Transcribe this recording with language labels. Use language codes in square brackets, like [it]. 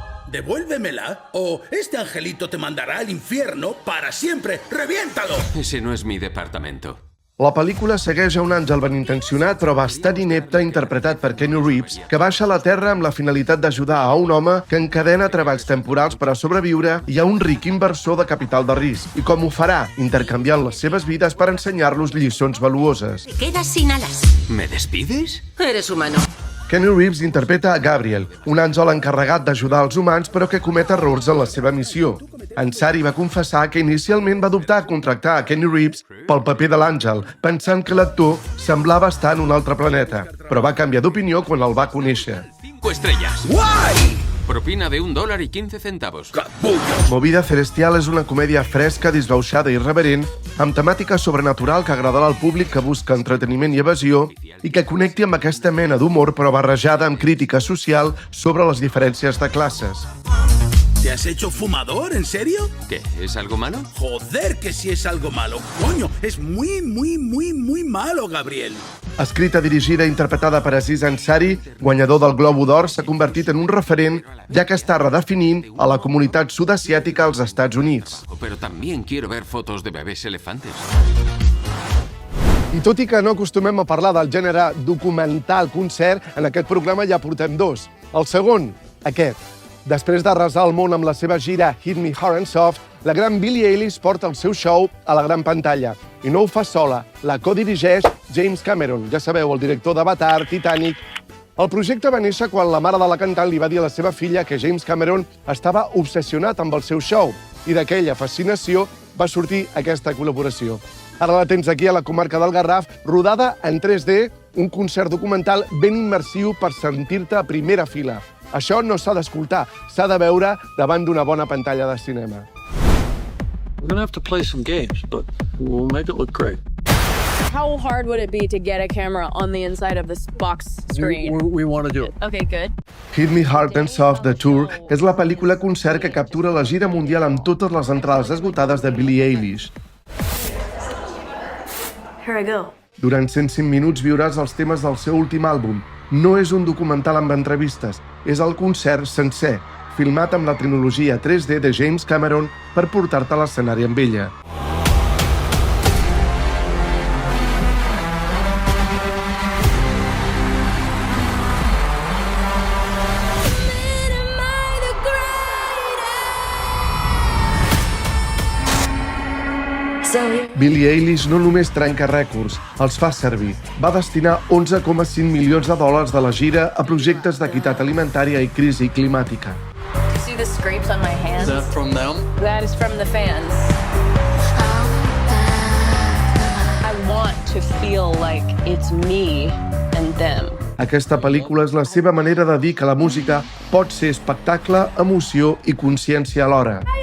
[es] Devuélvemela o este angelito te mandará al infierno para siempre. ¡Reviéntalo! Ese no es mi departamento. [ca] La pel·lícula segueix a un àngel benintencionat però bastant inepte interpretat per Keanu Reeves, que baixa a la Terra amb la finalitat d'ajudar a un home que encadena treballs temporals per a sobreviure i a un ric inversor de capital de risc. I com ho farà? Intercanviant les seves vides per ensenyar-los lliçons valuoses. [es] Te quedas sin alas. ¿Me despides? Eres humano. [ca] Keanu Reeves interpreta a Gabriel, un àngel encarregat d'ajudar els humans però que comet errors en la seva missió. Ansari va confessar que inicialment va dubtar a contractar a Keanu Reeves pel paper de l'àngel, pensant que l'actor semblava estar en un altre planeta, però va canviar d'opinió quan el va conèixer. [es] 5 estrellas. ¡Guay! Propina de $1.15. [ca] Movida Celestial és una comèdia fresca, disbauxada i irreverent, amb temàtica sobrenatural que agradarà al públic que busca entreteniment i evasió i que connecti amb aquesta mena d'humor però barrejada amb crítica social sobre les diferències de classes. [es] ¿Te has hecho fumador? ¿En serio? ¿Qué? ¿Es algo malo? Joder, que sí es algo malo. Coño, es muy malo, Gabriel. [ca] Escrita, dirigida i interpretada per Aziz Ansari, guanyador del Globo d'Or, s'ha convertit en un referent, ja que està redefinint a la comunitat sud-asiàtica als Estats Units. [es] Pero también quiero ver fotos de bebés elefantes. [ca] I tot i que no acostumem a parlar del gènere documental-concert, en aquest programa ja portem 2. El segon, aquest. Després d'arrasar el món amb la seva gira Hit Me Hard and Soft, la gran Billie Eilish porta el seu show a la gran pantalla. I no ho fa sola, la codirigeix James Cameron, ja sabeu, el director d'Avatar, Titanic. El projecte va néixer quan la mare de la cantant li va dir a la seva filla que James Cameron estava obsessionat amb el seu show, i d'aquella fascinació va sortir aquesta col·laboració. Ara la tens aquí a la comarca del Garraf, rodada en 3D, un concert documental ben immersiu per sentir-te a primera fila. Això no s'ha d'escoltar, s'ha de veure davant d'una bona pantalla de cinema. [en] We're going to have to play some games, but we'll make it look great. How hard would it be to get a camera on the inside of this box screen? We want to do it. Okay, good. [ca] Hit Me Hard and Soft, The Tour, és la pel·lícula concert que captura la gira mundial amb totes les entrades esgotades de Billie Eilish. [en] Here I go. [ca] Durant 105 minuts viuràs els temes del seu últim àlbum. No és un documental amb entrevistes, és el concert sencer, filmat amb la trilogia 3D de James Cameron per portar-te a l'escenari amb ella. Billie Eilish no només trenca rècords, els fa servir. Va destinar $11,5 milions de la gira a projectes d'equitat alimentària i crisi climàtica. [en] See the scrapes on my hands? Is that from them? That is from the fans. I want to feel like it's me and them. [ca] Aquesta pel·lícula és la seva manera de dir que la música pot ser espectacle, emoció i consciència alhora.